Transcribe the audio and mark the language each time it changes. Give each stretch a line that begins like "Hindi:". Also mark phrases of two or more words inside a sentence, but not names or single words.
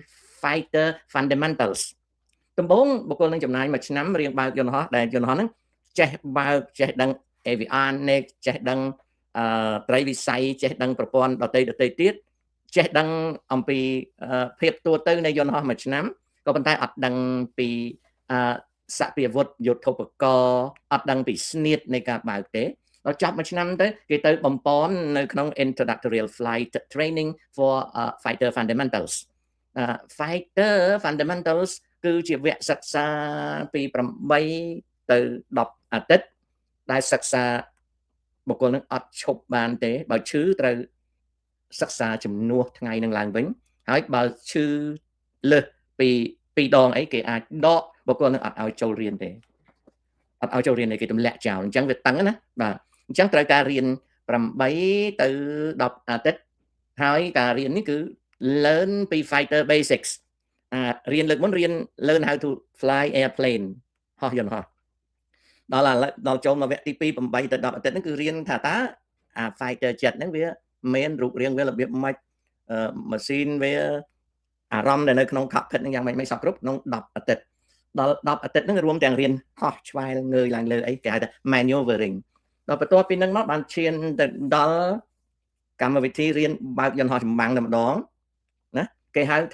English: Fighter Fundamentals
Khmer: ដំបូងបុគ្គលនឹងចំណាយ1ឆ្នាំរៀនបើកយន្តហោះដែលយន្តហោះហ្នឹងចេះបើកចេះដឹង avionics ចេះដឹងត្រីវិស័យចេះដឹងប្រព័ន្ធដទៃទៀតចេះដឹងអំពីភាពទូទៅនៃយន្តហោះមួយឆ្នាំក៏ប៉ុន្តែអត់ដឹងពីសពាវុធយុទ្ធោបករណ៍អត់ដឹងពីស្នៀតនៃការបើកទេដល់ចប់មួយឆ្នាំទៅគេទៅបំពន់នៅក្នុង
English: introductory flight training for fighter fundamentals fighter fundamentals
Khmer: គឺជាវគ្គសិក្សាពី8ទៅ10អាទិត្យដែលសិក្សាបុគ្គលនឹងអត់ឈប់បានទេបើឈឺត្រូវសិក្សាជំនួសថ្ងៃនឹងឡើងវិញហើយបើឈឺលើសពី2ដងអីគេអាចដកបុគ្គលនឹងអត់ឲ្យចូលរៀនទេអត់ឲ្យចូលរៀនទេគេទម្លាក់ចោលអញ្ចឹងវាតឹងណាបាទអញ្ចឹងត្រូវការរៀន 8ទៅ10អាទិត្យហើយការរៀននេះគឺ learn ពី
English: fighter basics
Khmer: រៀនលើកមុនរៀន
English: learn how to fly airplane
Khmer: ហោះយន្តហោះដល់ចូលមកវគ្គទី2 8ទៅ10អាទិត្យហ្នឹងគឺរៀនថាតើ
English: fighter jet
Khmer: ហ្នឹងវាមានរូបរាងវារបៀបម៉េចម៉ាស៊ីនវាអារម្មណ៍ដែលនៅក្នុង cockpit ហ្នឹង យ៉ាងម៉េចសពគ្រប់ក្នុង10អាទិត្យដល់10អាទិត្យហ្នឹងរួមទាំងរៀនហោះឆ្វែលងើយឡើងលើអីគេហៅថា maneuvering ដល់បន្ទាប់ពីហ្នឹងមកបានឈានទៅដល់កម្មវិធីរៀនបើកយន្តហោះចម្បាំងតែម្ដងណាគេហៅថា